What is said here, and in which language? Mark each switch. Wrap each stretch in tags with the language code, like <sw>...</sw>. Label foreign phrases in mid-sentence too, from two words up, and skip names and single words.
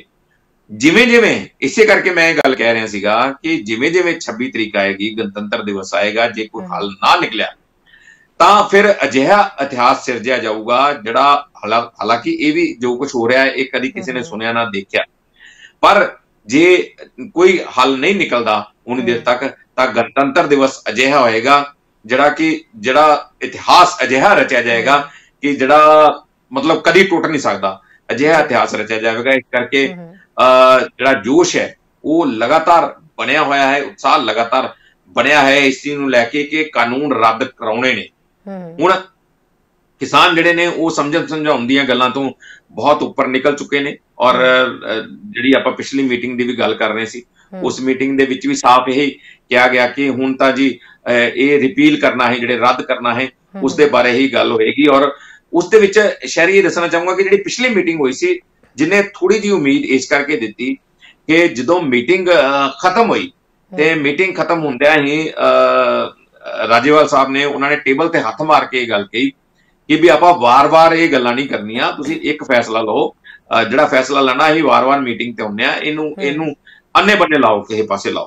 <pa>ਜਿਵੇਂ ਇਸੇ ਕਰਕੇ ਮੈਂ ਇਹ ਗੱਲ ਕਹਿ ਰਿਹਾ ਸੀਗਾ ਕਿ ਜਿਵੇਂ 26 ਤਰੀਕ ਆਏਗੀ, ਗਣਤੰਤਰ ਦਿਵਸ ਆਏਗਾ, ਜੇ ਕੋਈ ਹੱਲ ਨਾ ਨਿਕਲਿਆ ਤਾਂ ਫਿਰ ਅਜਿਹਾ ਇਤਿਹਾਸ ਸਿਰਜਿਆ ਜਾਊਗਾ ਜਿਹੜਾ ਹਾਲਾਂਕਿ ਇਹ ਵੀ ਜੋ ਕੁਝ ਹੋ ਰਿਹਾ ਹੈ ਇਹ ਕਦੀ ਕਿਸੇ ਨੇ ਸੁਣਿਆ ਨਾ ਦੇਖਿਆ, ਪਰ ਜੇ ਕੋਈ ਹੱਲ ਨਹੀਂ ਨਿਕਲਦਾ ਉਨੀ ਦੇਰ ਤੱਕ ਤਾਂ ਗਣਤੰਤਰ ਦਿਵਸ ਅਜਿਹਾ ਹੋਏਗਾ ਜਿਹੜਾ ਇਤਿਹਾਸ ਅਜਿਹਾ ਰਚਿਆ ਜਾਏਗਾ ਕਿ ਜਿਹੜਾ ਮਤਲਬ ਕਦੀ ਟੁੱਟ ਨਹੀਂ ਸਕਦਾ। ਅਜਿਹਾ ਇਤਿਹਾਸ ਰਚਿਆ ਜਾਵੇਗਾ। ਇਸ ਕਰਕੇ ਜਿਹੜਾ ਜੋਸ਼ ਹੈ ਉਹ ਲਗਾਤਾਰ ਬਣਿਆ ਹੋਇਆ ਹੈ, ਉਤਸ਼ਾਹ ਲਗਾਤਾਰ ਬਣਿਆ ਹੈ ਇਸ ਚੀਜ਼ ਨੂੰ ਲੈ ਕੇ ਕਿ ਕਾਨੂੰਨ ਰੱਦ ਕਰਾਉਣੇ ਨੇ। ਹੁਣ ਕਿਸਾਨ ਜਿਹੜੇ ਨੇ ਵੋ ਸਮਝਣ ਸਮਝਾਉਣ ਦੀਆਂ ਗੱਲਾਂ ਤੋਂ ਬਹੁਤ ਉੱਪਰ ਨਿਕਲ ਚੁੱਕੇ ਨੇ। ਔਰ ਜਿਹੜੀ ਆਪਾਂ ਪਿਛਲੀ ਮੀਟਿੰਗ ਦੀ ਭੀ ਗੱਲ ਕਰ ਰਹੇ ਸੀ, ਉਸ ਮੀਟਿੰਗ ਦੇ ਵਿੱਚ ਭੀ ਸਾਫ਼ ਯਹੀ ਕਹਾ ਗਿਆ ਕਿ ਹੁਣ ਤਾਂ ਜੀ ਯੇ ਰਿਪੀਲ ਕਰਨਾ ਹੈ, ਜਿਹੜੇ ਰੱਦ ਕਰਨਾ ਹੈ, ਉਸ ਦੇ ਬਾਰੇ ਹੀ ਗੱਲ ਹੋਏਗੀ। ਔਰ ਉਸ ਦੇ ਵਿੱਚ ਸ਼ਹਿਰੀ ਯੇ ਦੱਸਣਾ ਚਾਹੂੰਗਾ ਕਿ ਜਿਹੜੀ ਪਿਛਲੀ ਮੀਟਿੰਗ ਹੋਈ ਸੀ, ਜਿਨ੍ਹੇਂ ਥੋੜ੍ਹੀ ਜੀ ਉਮੀਦ ਇਸ ਕਰਕੇ ਦਿੱਤੀ ਕਿ ਜਦੋਂ ਮੀਟਿੰਗ ਖ਼ਤਮ ਹੁਈ ਤੇ ਮੀਟਿੰਗ ਖ਼ਤਮ ਹੁੰਦਿਆਂ ਹੀ ਰਾਜੇਵਾਲ ਸਾਹਿਬ ਨੇ ਉਨ੍ਹੋਂ ਨੇ ਟੇਬਲ ਤੇ ਹੱਥ ਮਾਰ ਕੇ ਗੱਲ ਕਹੀ ਕਿ ਭਈ ਆਪਾਂ ਵਾਰ-ਵਾਰ ਯੇ ਗੱਲਾਂ ਨਹੀਂ ਕਰਨੀਆਂ, ਤੁਸੀਂ ਇੱਕ ਫ਼ੈਸਲਾ ਲਓ, ਜਿਹੜਾ ਫ਼ੈਸਲਾ ਲੈਣਾ ਹੀ ਵਾਰ-ਵਾਰ ਮੀਟਿੰਗ ਤੇ ਹੁੰਦੇ ਆ, ਇਹਨੂੰ ਅੰਨੇ ਬੰਨੇ ਲਾਓ, ਕਿਸੀ ਪਾਸੇ ਲਾਓ।</pa>